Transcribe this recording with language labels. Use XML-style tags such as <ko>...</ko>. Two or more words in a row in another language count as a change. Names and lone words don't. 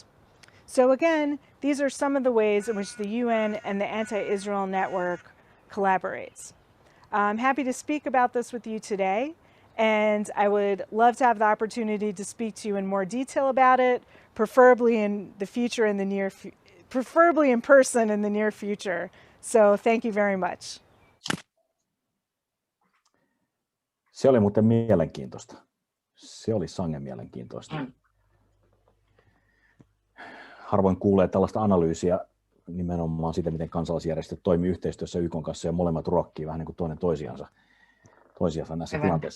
<en>So again, these are some of the ways in which the UN and the Anti-Israel Network collaborates. I'm happy to speak about this with you today, and I would love to have the opportunity to speak to you in more detail about it, preferably in the future, preferably in person in the near future. So thank you very much.</en> <fi>Se oli muuten mielenkiintoista. Se oli sangen mielenkiintoista. harvoin kuulee tällaista analyysiä nimenomaan siitä, miten kansalaisjärjestöt toimii yhteistyössä YK:n kanssa ja molemmat ruokkii vähän niin kuin toinen toisiansa näissä tilanteissa.</fi>